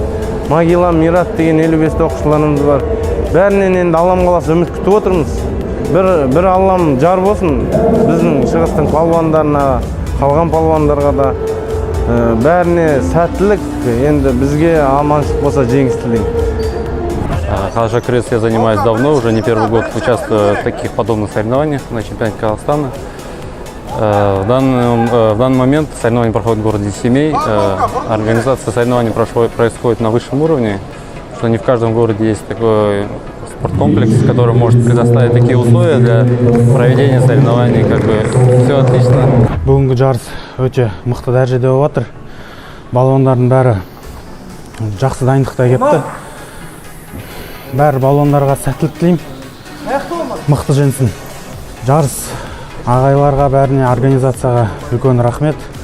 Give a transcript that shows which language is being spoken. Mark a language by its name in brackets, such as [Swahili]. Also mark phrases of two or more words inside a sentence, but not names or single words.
[Kazakh] Магила Мират деген 55-та оқушыларымыз бар. Бәрінен енді Аллам қаласа үміт күтіп отырмыз. Бір Аллам жар болсын біздің шығыстың палуандарына, қалған палуандарға да бәріне сәттілік, енді бізге аманшылық болса жеңіс тілеймін. [Russian] Калашакрес я занимаюсь давно, уже не первый год участвую в таких подобных соревнованиях на чемпионате Казахстана. В данный момент соревнования проходят в городе Семей. Организация соревнований происходит на высшем уровне, что не в каждом городе есть такой спорткомплекс, который может предоставить такие условия для проведения соревнований. Все отлично. [Kazakh] Бүгінгі жарыс өте мықты дәрежеде болып жатыр. Балуандардың бәрі жақсы дайындықта кетті. Бәрі балуандарға сәттілік тілеймін. Мықты жеңсін. Жарыс ағайларға, бәріне, организацияға үлкен рахмет.